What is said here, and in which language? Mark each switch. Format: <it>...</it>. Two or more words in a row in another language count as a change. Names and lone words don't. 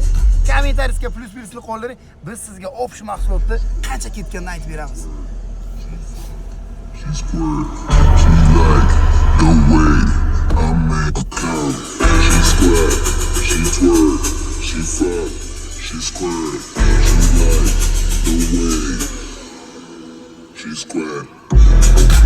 <uz>Kommentariyga plyus qoldiring. Biz sizga option mahsulotni qancha ketganini aytib beramiz.</uz> <en>She's squirt. She like the way I make a come. She squirt. She twerk. She fuck. She squirt. She like the way she squirt.</en>